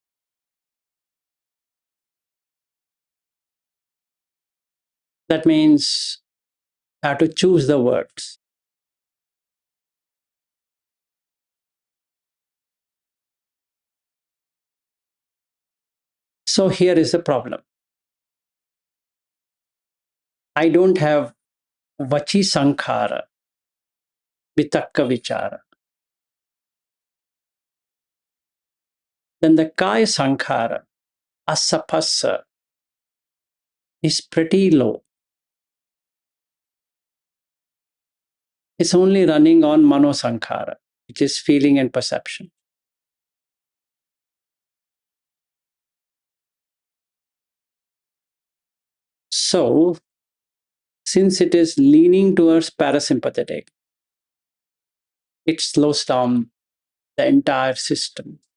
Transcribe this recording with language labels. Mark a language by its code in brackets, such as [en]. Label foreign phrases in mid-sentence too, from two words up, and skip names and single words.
[en] That means I have to choose the words. So here is the problem. I don't have [pi] vachi sankhara, vitakka vichara. [en] Then the [pi] kaya sankhara, asapassa, [en] is pretty low. It's only running on [pi] mano sankhara, [en] which is feeling and perception. So, since it is leaning towards parasympathetic, it slows down the entire system.